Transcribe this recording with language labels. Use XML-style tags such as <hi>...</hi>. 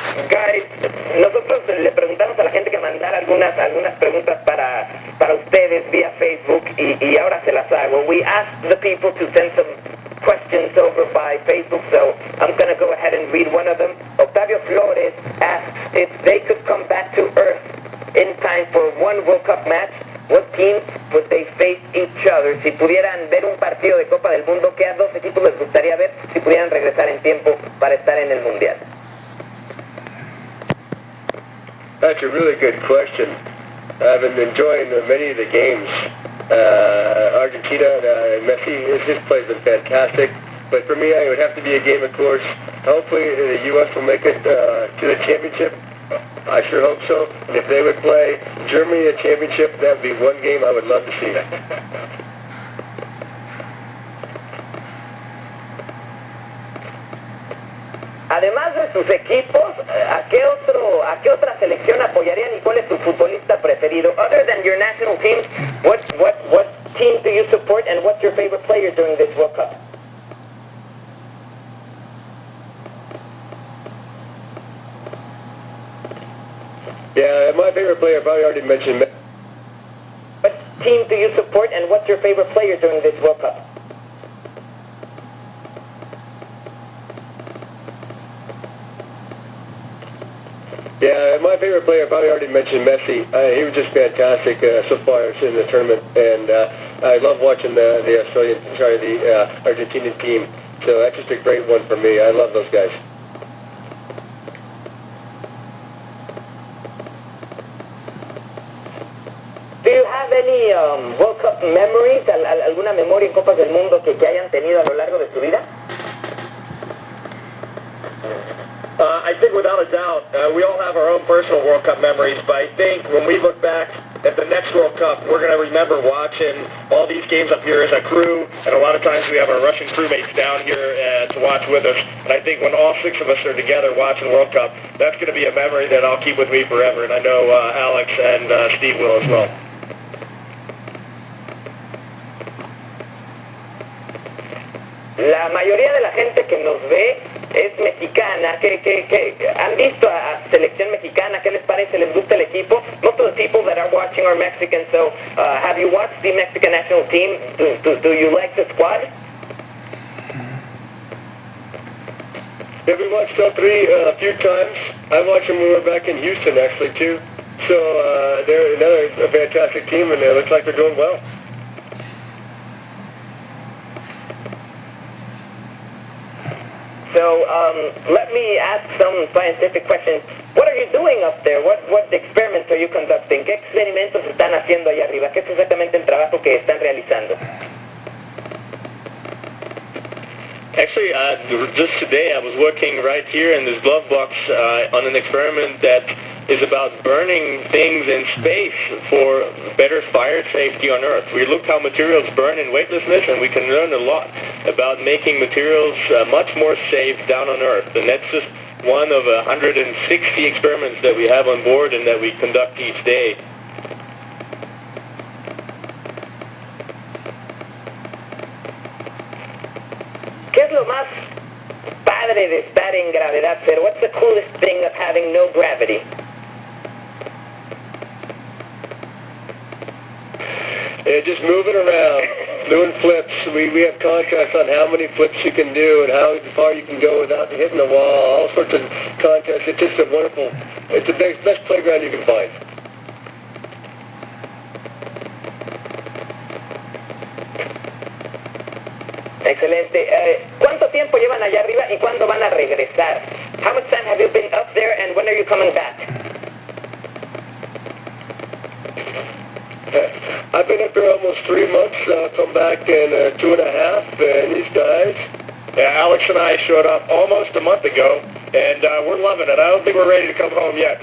<es>Guys, nosotros le preguntamos a la gente que mandara algunas preguntas para ustedes vía Facebook y ahora se las hago.</es> <en>We asked the people to send some questions over by Facebook, so I'm going to go ahead and read one of them. Octavio Flores asks if they could come back to Earth in time for one World Cup match, what teams would they face each other?</en> <es>Si pudieran ver un partido de Copa del Mundo, ¿qué a 2 equipos les gustaría ver si pudieran regresar en tiempo para estar en el Mundial?</es> <en>That's a really good question. I've been enjoying many of the games. Argentina and Messi, his play has been fantastic. But for me, it would have to be a game, of course. Hopefully, the U.S. will make it to the championship. I sure hope so. And if they would play Germany in the championship, that would be one game I would love to see.</en> <es>Además de sus equipos, ¿a qué otra selección apoyarían y cuál es su futbolista preferido?</es> <en>Other than your national team, what team do you support and what's your favorite player during this World Cup? Yeah, my favorite player, probably already mentioned. What team do you support and what's your favorite player during this World Cup? Yeah, my favorite player, I probably already mentioned Messi. He was just fantastic so far in the tournament, and I love watching the Argentinian team. So that's just a great one for me. I love those guys. Do you have any World Cup memories?</en> <es>¿Alguna memoria en Copas del Mundo que hayan tenido a lo largo de su vida?</es> <en>I think without a doubt, we all have our own personal World Cup memories, but I think when we look back at the next World Cup, we're going to remember watching all these games up here as a crew, and a lot of times we have our Russian crewmates down here to watch with us, and I think when all 6 of us are together watching the World Cup, that's going to be a memory that I'll keep with me forever, and I know Alex and Steve will as well.</en> <es>La mayoría de la gente que nos ve es mexicana. ¿Qué han visto a selección mexicana? ¿Qué les parece? ¿Les gusta el equipo?</es> <en>Most of the people that are watching are Mexican, so have you watched the Mexican national team? Do you like the squad? Yeah, we watched all 3 a few times. I watched them when we were back in Houston, actually, too. So they're another fantastic team, and it looks like they're doing well. So let me ask some scientific questions. What are you doing up there? What experiments are you conducting? ¿Qué experimentos están haciendo allá arriba? ¿Qué es exactamente el trabajo que están realizando? Actually, just today I was working right here in this glove box on an experiment that is about burning things in space for better fire safety on Earth. We look how materials burn in weightlessness, and we can learn a lot about making materials much more safe down on Earth. And that's just one of 160 experiments that we have on board and that we conduct each day.</en> <es>¿Qué es lo más padre de estar en gravedad cero?</es> <en>What's the coolest thing of having no gravity? Yeah, just moving around, doing flips. We have contests on how many flips you can do and how far you can go without hitting the wall, all sorts of contests. It's just a wonderful, it's the best playground you can find.</en> <es>Excelente. ¿Cuánto tiempo llevan allá arriba y cuándo van a regresar?</es> <en>How much time have you been up there and when are you coming back? I've been up there almost 3 months. I'll come back in 2.5, and these guys. Yeah, Alex and I showed up almost a month ago, and we're loving it. I don't think we're ready to come home yet.</en>